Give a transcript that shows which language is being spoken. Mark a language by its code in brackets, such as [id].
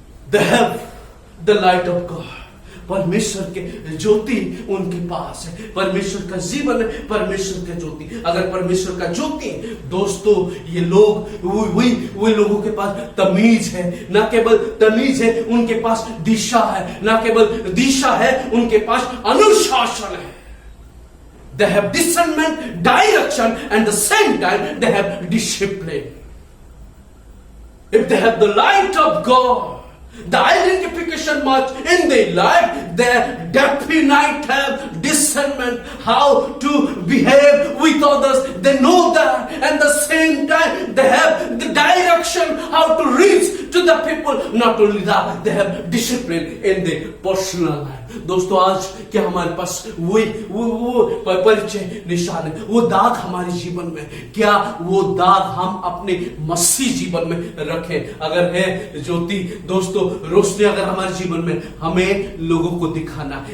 [en] They have the light of God, [hi] परमेश्वर के ज्योति उनके पास है, परमेश्वर का जीवन है, परमेश्वर का ज्योति। अगर परमेश्वर का ज्योति दोस्तों, ये लोग वही लोगों के पास तमीज है, ना केवल तमीज है, उनके पास दिशा है, ना केवल दिशा है, उनके पास अनुशासन है। [en] They have discernment, direction, and the same time they have discipline. If they have the light of God, the identification mark in their life, they definitely have discernment how to behave with others. They know that, and the same time they have the direction how to reach to the people. Not only that, they have discipline in their personal life. [hi] दोस्तों, आज क्या हमारे पास वो परिचय निशान है, वो दाग हमारे जीवन में? क्या वो दाग हम अपने मसीह जीवन में रखें? अगर है ज्योति दोस्तों, रोशनी अगर हमारे जीवन में, हमें लोगों को दिखाना।